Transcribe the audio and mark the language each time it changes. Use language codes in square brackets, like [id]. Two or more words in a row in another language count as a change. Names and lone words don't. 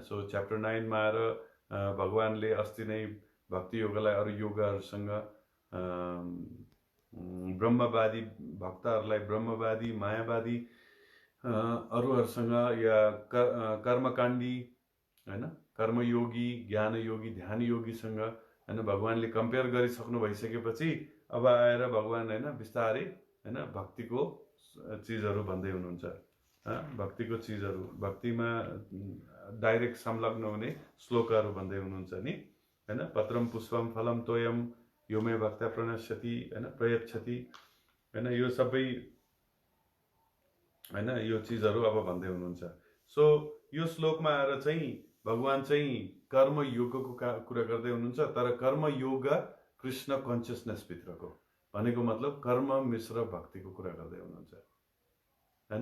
[ne] सो च्याप्टर 9 मा आएर भगवानले अस्ति नै भक्ति योगलाई अरू योगहरूसँग ब्रह्मवादी भक्तहरूलाई ब्रह्मवादी मायावादी अरूहरूसँग या कर्मकाण्डी हैन, कर्मयोगी, ज्ञान योगी, ध्यान योगीसँग हैन भगवानले कम्पेयर गरिसक्नु भइसकेपछि अब आएर भगवान हैन बिस्तारै हैन भक्तिको चिजहरू भन्दै हुनुहुन्छ। भक्तिको चिजहरू, भक्तिमा डाइरेक्ट संलग्न हुने श्लोकहरू भन्दै हुनुहुन्छ नि हैन। [sa] पत्रम पुष्पम फलम तोयम यो मे भक्त्या प्रणश्यति [ne] हैन प्रयच्छति हैन, यो सबै हैन यो चिजहरू अब भन्दै हुनुहुन्छ। सो यो श्लोकमा आएर चाहिँ भगवान चाहिँ कर्म योगको कुरा गर्दै हुनुहुन्छ। तर कर्म योग कृष्ण कन्सियसनेस भित्रको भनेको मतलब कर्म मिश्र भक्तिको कुरा गर्दै हुनुहुन्छ हैन।